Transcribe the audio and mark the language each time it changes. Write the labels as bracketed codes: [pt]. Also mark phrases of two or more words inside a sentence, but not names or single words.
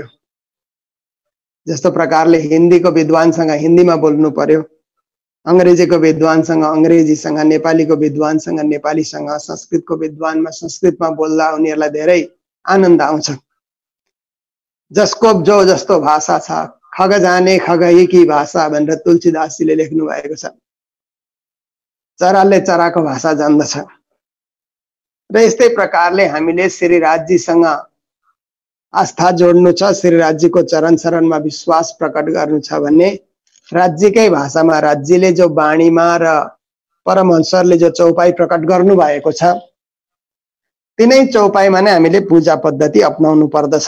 [ne] जस्तो प्रकारले हिन्दीको विद्वानसँग हिन्दीमा बोल्नु पर्यो, अंग्रेजीको विद्वानसँग अंग्रेजीसँग, नेपालीको विद्वानसँग नेपालीसँग, संस्कृतको विद्वानमा संस्कृतमा बोल्दा उनीहरुलाई धेरै आनन्द आउँछ। जसको जो जस्तो भाषा छ, [awa] खग जाने खगही की भाषा [ne] भनेर तुलसीदासजीले लेख्नु भएको छ। चराले चराको भाषा जान्दछ र यस्तै प्रकारले हामीले श्री राज्यसँग आस्था जोड्नु छ, श्री राज्यको चरण शरणमा विश्वास प्रकट गर्नु छ भने राज्यकै भाषामा राज्यले जो वाणीमा र परमहंसरले जो चौपाई प्रकट गर्नु भएको छ, तिनै चौपाईमा नै हामीले पूजा पद्धति अपनाउनु पर्दछ।